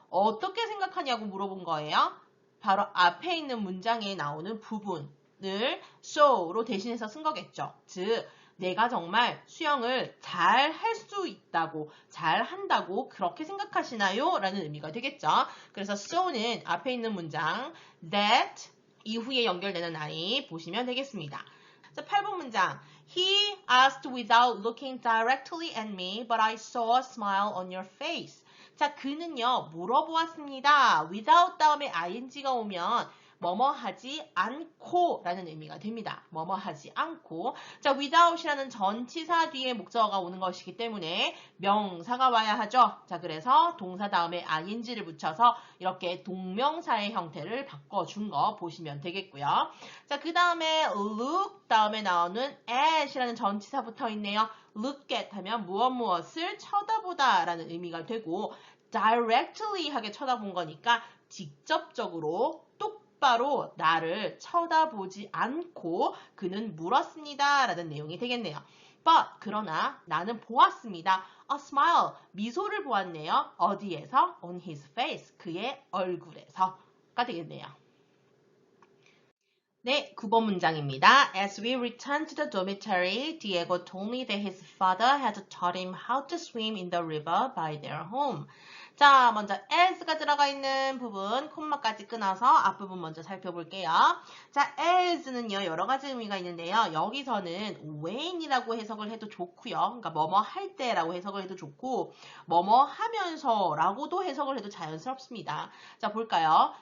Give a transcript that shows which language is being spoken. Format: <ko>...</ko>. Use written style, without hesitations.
<ko>어떻게 생각하냐고 물어본 거예요. 바로 앞에 있는 문장에 나오는 부분을 so로 대신해서 쓴 거겠죠. 즉, 내가 정말 수영을 잘 할 수 있다고, 잘 한다고 그렇게 생각하시나요? 라는 의미가 되겠죠. 그래서 so는 앞에 있는 문장 that 이후에 연결되는 아이 보시면 되겠습니다. 자, 8번 문장.</ko> <en>He asked without looking directly at me, but I saw a smile on your face.</en> <ko>자, 그는요, 물어보았습니다. without 다음에 ing가 오면 뭐뭐 하지 않고 라는 의미가 됩니다. 뭐뭐 하지 않고. 자, without이라는 전치사 뒤에 목적어가 오는 것이기 때문에 명사가 와야 하죠. 자, 그래서 동사 다음에 ing를 붙여서 이렇게 동명사의 형태를 바꿔준 거 보시면 되겠고요. 자, 그 다음에 look 다음에 나오는 at이라는 전치사 붙어 있네요. look at 하면 무엇을 쳐다보다 라는 의미가 되고 directly 하게 쳐다본 거니까 직접적으로 곧바로 나를 쳐다보지 않고 그는 물었습니다. 라는 내용이 되겠네요. But 그러나 나는 보았습니다. A smile, 미소를 보았네요. 어디에서?</ko> <en>On his face,</en> <ko>그의 얼굴에서가 되겠네요. 네, 9번 문장입니다.</ko> <en>As we returned to the dormitory, Diego told me that his father had taught him how to swim in the river by their home.</en> <ko>자, 먼저 as가 들어가 있는 부분, 콤마까지 끊어서 앞부분 먼저 살펴볼게요. 자, as는요, 여러 가지 의미가 있는데요. 여기서는 when이라고 해석을 해도 좋고요. 그러니까 뭐뭐 할 때라고 해석을 해도 좋고, 뭐뭐 하면서라고도 해석을 해도 자연스럽습니다. 자, 볼까요?</ko>